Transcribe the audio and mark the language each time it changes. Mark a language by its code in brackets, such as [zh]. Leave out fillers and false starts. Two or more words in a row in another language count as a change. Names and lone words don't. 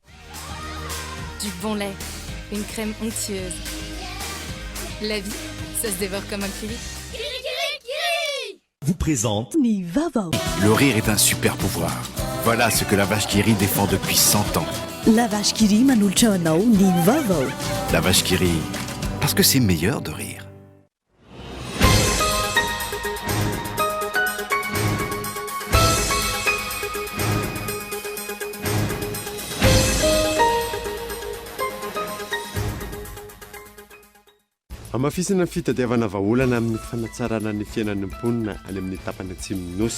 [fr] Du bon lait, une crème onctueuse. La vie, ça se dévore comme un kiwi. Vous présente Nivavo. Le rire est un super pouvoir. Voilà ce que la vache qui rit défend depuis 100 ans. [mg] La vache qui rit manultra anao Nivavo. [fr] La vache qui rit, parce que c'est meilleur de rire. [mg] Amafisana ny fitadiavana vahaolana amin'ny fanatsarana ny fiainan'ny mponina any amin'ny tapany atsimon'ny nosy.